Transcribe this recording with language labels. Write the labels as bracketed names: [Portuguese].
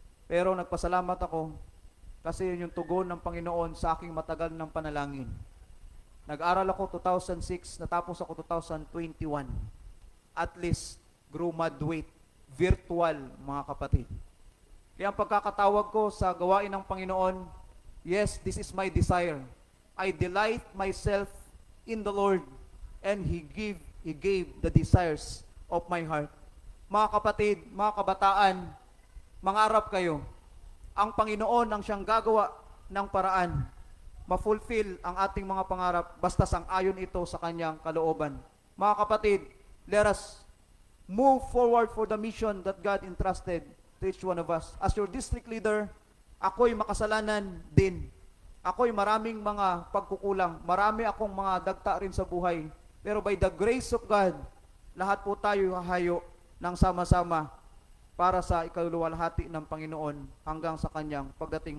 [Filipino] Pero nagpasalamat ako kasi yun yung tugon ng Panginoon sa aking matagal ng panalangin. Nag-aral ako 2006, natapos ako 2021. [English] At least, graduate, virtual, [Filipino] mga kapatid. Kaya ang pagkakatawag ko sa gawain ng Panginoon, [English] yes, this is my desire. I delight myself in the Lord, and He gave the desires of my heart. [Filipino] Mga kapatid, mga kabataan, mangarap kayo. Ang Panginoon ang siyang gagawa ng paraan. Ma-fulfill ang ating mga pangarap basta sang-ayon ito sa kanyang kalooban. Mga kapatid, [English] let us move forward for the mission that God entrusted to each one of us. As your district leader, [Filipino] ako'y makasalanan din. Ako'y maraming mga pagkukulang. Marami akong mga dagta rin sa buhay. Pero [English] by the grace of God, [Filipino] lahat po tayo hahayo ng sama-sama para sa ikaluwalhati ng Panginoon hanggang sa kanyang pagdating.